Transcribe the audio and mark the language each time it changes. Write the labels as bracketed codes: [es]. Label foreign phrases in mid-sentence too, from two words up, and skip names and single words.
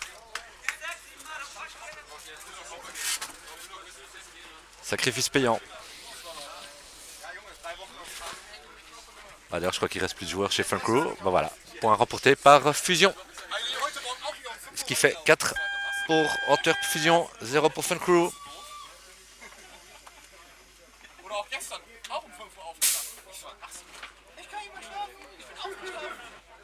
[fr] Sacrifice payant. Ah, d'ailleurs, je crois qu'il reste plus de joueurs chez Fun Crew. Ben voilà, point remporté par Fusion. Ce qui fait 4 pour Antwerp Fusion, 0 pour Fun Crew. [de] Oder auch gestern, auch um 5 Uhr aufgestanden. Ich war 18. Ich kann nicht mehr schlafen. Ich bin aufgestanden.